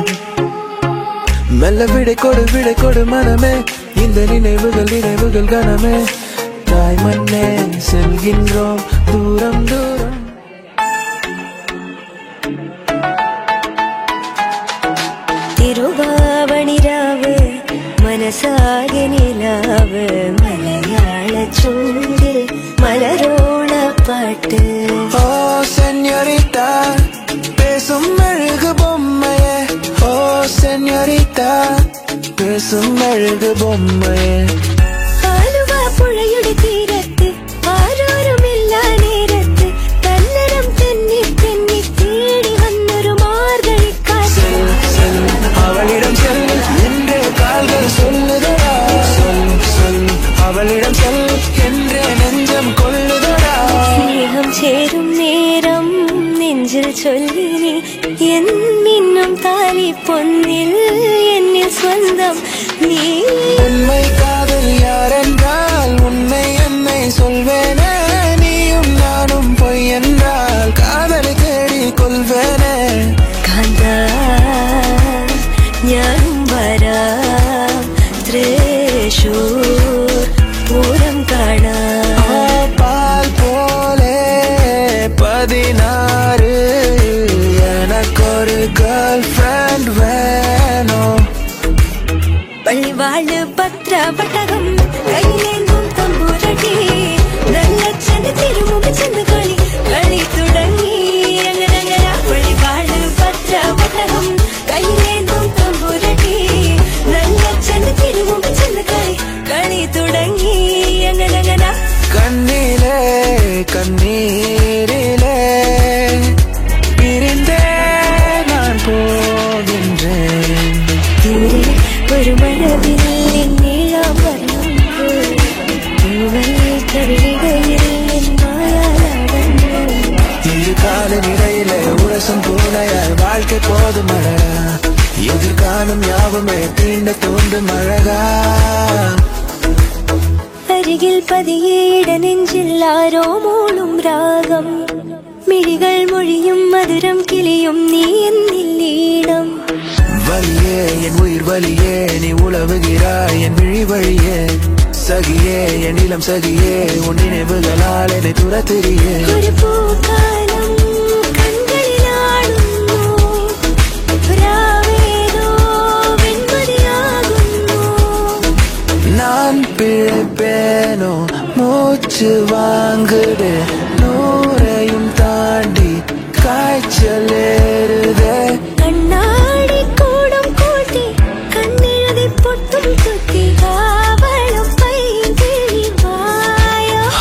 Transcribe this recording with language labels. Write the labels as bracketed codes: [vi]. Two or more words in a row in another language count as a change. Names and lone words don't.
[ta] மெல்ல விடை கொடு மனமே இந்த நினைவுகள் கனமே. தாய் மண்ணே செல்கின்றோம் தூரம் தூரம். [ml] തിരുവാവണിരാവ് മനസാകെ നിലാവ് മലയാള ചൂടിൽ മലരോണ പാട്ട്. [ta] ஓ சென்யோரிட்டா பேசும் அழகு பொம்மையே. ஓ சென்யோரிட்டா பேசும் அழகு பொம்மையே. [ml] ആലുവ പുഴയുടെ തീരത്ത് ആരോരുമില്ല നേരത്ത് കന്നരം തെന്നി തെന്നി തേടി വന്നൊരു മാർഗഴിക്കാറ്റ്. [ta] அவளிடம் செல் என்றே கால்கள் சொல்லுதடா. சொல் அவளிடம் செல் என்றே நெஞ்சம் கொள்ளுதடா. [ml] സ്നേഹം ചേരും നേരം നെഞ്ചിൽ ചൊല്ലിനി എന്നിന്നും താലി പൊന്നിൽ എന്നിൽ സ്വന്തം നീ. [ta] உண்மை காதல் யாரென்றால் உன்னை என்னை சொல்வேனே. நீயும் நானும் பொய் என்றால் காதலை தேடி கொள்வேனே. [ml] കാന്താ ഞാനും വരാം തൃശൂർ പൂരം കാണാം. [ta] பால் போலே 16 எனக்கொரு கேர்ள் ஃப்ரெண்ட் வேணும். [ml] പള്ളിവാള് പത്രപട്ടകം കയ്യിലേന്തും തമ്പുരട്ടി നല്ല ചെന്ന് തിരുമുമ്പ് ചെന്ന് കളി തുടങ്ങി. അങ്ങനെ പള്ളിവാള് പത്രപട്ടകം കയ്യിലേന്തും തമ്പുരട്ടി നല്ല ചെന്ന് തിരുമുമ്പ് ചെന്ന് കളി തുടങ്ങി. അങ്ങനെ [ta] கண்ணிலே கண்ணீரிலே பிரிந்தே நான் போகின்றேன். [ml] ദൂരെ ഒരു മഴവില്ലിൻ നീളം വർണ്ണം പൂവൽ കവിളിടയിൽ മായാടന്നു. [ta] இரு காலின் இடையிலே உரசும் பூனையாய் வாழ்க்கை போதும் அழகா. எதிர்காலம் யாவுமே தீண்ட தோன்றும் அழகா. [ml] അരികിൽ പതിയെ ഇടനെഞ്ചിൽ ആരോ മൂളും രാഗം. മിഴികൾ മൊഴിയും മധുരം കിളിയും നീ എന്നില്ലീണം. [ta] வலியே என் உயிர் வலியே நீ உழவுகிறாய் என் விழி வழியே. சகியே என் இளம் சகியே உன் நினைவுகளால் என்னை துரத்துறியே. [ml] ഒരു പൂക്കാലം കൺകളിലാടുന്നു രാവേതോ വെൺമതിയാകുന്നു. [ta] நான் பிழைப்பேனோ மூச்சு வாங்குதே. நூறையும் தாண்டி காய்ச்சல் ஏறுதே. [ml] കണ്ണാടി കൂടം കൂട്ടി കണ്ണെഴുതി പൊട്ടും കുത്തി കാവളും പൈകിളി വായ